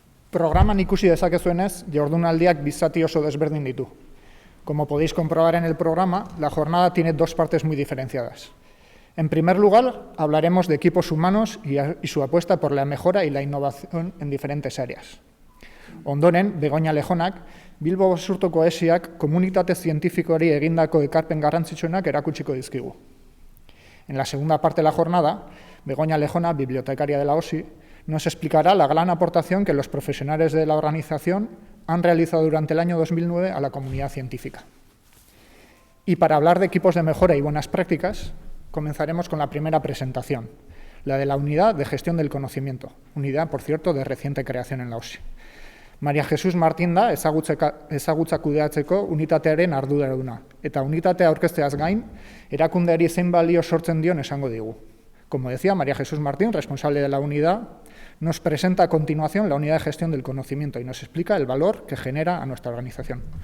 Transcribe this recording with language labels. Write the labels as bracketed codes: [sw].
[eu] Programan ikusi dezakezuenez, jardunaldiak bi zati oso desberdin ditu. [es] Como podéis comprobar en el programa, la jornada tiene dos partes muy diferenciadas. En primer lugar, hablaremos de equipos humanos y su apuesta por la mejora y la innovación en diferentes áreas. [eu] Ondoren, Begoña Lejonak, Bilbo Basurtoko esiak komunitate zientifikoari egindako ekarpen garrantzitsuenak erakutsiko dizkigu. [es] En la segunda parte de la jornada, Begoña Lejona, bibliotecaria de la OSI, nos explicará la gran aportación que los profesionales de la organización han realizado durante el año 2009 a la comunidad científica. Y para hablar de equipos de mejora y buenas prácticas, comenzaremos con la primera presentación, la de la Unidad de Gestión del Conocimiento, unidad, por cierto, de reciente creación en la OSI. [eu] María Jesús Martín da ezagutza kudeatzeko unitatearen arduraduna, eta unitatea aurkezteaz gain, erakundeari zein balio sortzen dion esango digu. [es] Como decía, María Jesús Martín, responsable de la unidad, nos presenta a continuación la Unidad de Gestión del Conocimiento y nos explica el valor que genera a nuestra organización.